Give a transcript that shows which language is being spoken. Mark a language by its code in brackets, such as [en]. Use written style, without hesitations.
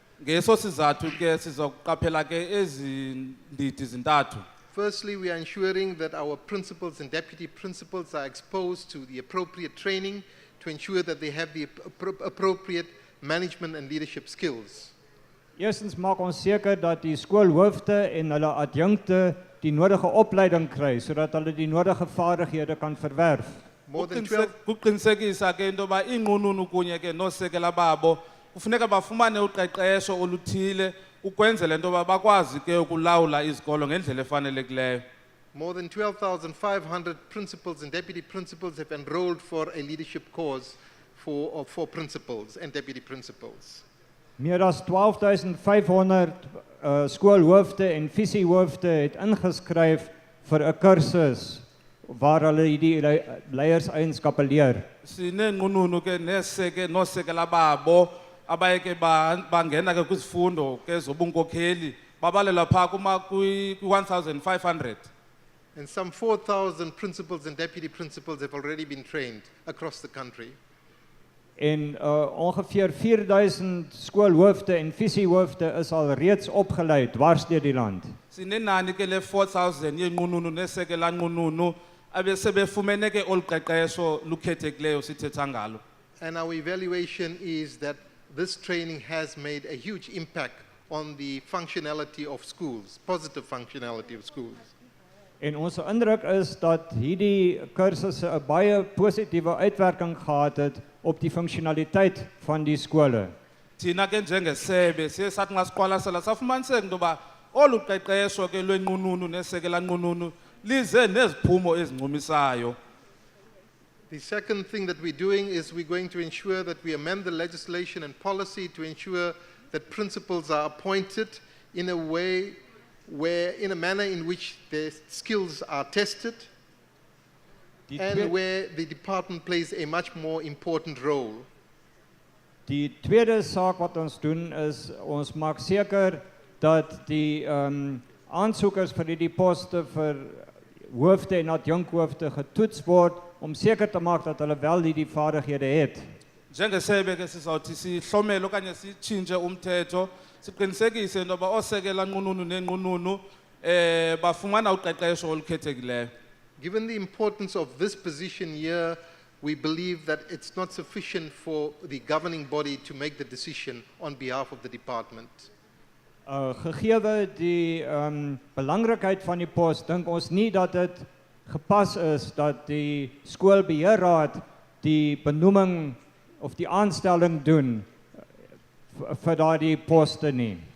[xh] Ngeso sizathu ke sizoqaphela ke ezi ndidi zintathu. [en] Firstly, we are ensuring that our principals and deputy principals are exposed to the appropriate training to ensure that they have the appropriate management and leadership skills. [af] Eerstens maak ons seker dat die skoolhoofde en hulle adjunkte die nodige opleiding kry sodat hulle die nodige vaardighede kan verwerf. [xh] Kuqinisekisa ke into yoba iinqununu kunye ke noosekela babo kufuneka bafumane uqeqesho oluthile ukwenzela into yoba bakwazi ke ukulawula izikolo ngendlela efanelekileyo. [en] More than 12,500 principals and deputy principals have enrolled for a leadership course for principals and deputy principals. [af] Meer as 12,500 skoolhoofde en visiehoofde het ingeskryf vir 'n kursus waar hulle hierdie leierseienskappe leer. [xh] Sineenqununu ke noosekela babo abaye ke bangena ke kwizifundo ke zobunkokheli babalelwa phaa kwi-1,500. [en] And some 4,000 principals and deputy principals have already been trained across the country. [af] En ongeveer 4,000 skoolhoofde en visiehoofde is al reeds opgelei dwars deur die land. [xh] Sinenani ke le 4,000 yeenqununu nesekela nqununu abesebefumene ke olu qeqesho lukhethekileyo sithetha ngalo. [en] And our evaluation is that this training has made a huge impact on the functionality of schools, positive functionality of schools. [af] En ons indruk is dat hierdie kursusse 'n baie positiewe uitwerking gehad het op die funksionaliteit van die skole. [xh] Thina ke njengesebe siye sathi ngasiqwalasela safumaniseka into yoba olu qeqesho ke lwenqununu nesekela nqununu lize neziphumo ezincumisayo. [en] The second thing that we're doing is we're going to ensure that we amend the legislation and policy to ensure that principals are appointed in a way in a manner in which their skills are tested and where the department plays a much more important role. [af] Die tweede saak wat ons doen is ons maak seker dat die aansoekers vir hierdie poste vir hoofde en adjunkhoofde getoets word om seker te maak dat hulle wel hierdie vaardighede het. [xh] Njengesebe ke sizawuthi sihlomele okanye sitshintshe umthetho siqinisekise into yoba oosekela nqununu neenqununu bafumana uqeqesho olukhethekileyo. [en] Given the importance of this position here, we believe that it's not sufficient for the governing body to make the decision on behalf of the department. [af] Gegeewe die belangrikheid van die pos, dink ons nie dat dit gepas is dat die skoolbeheerraad die benoeming of die aanstelling doen vir daardie poste nie.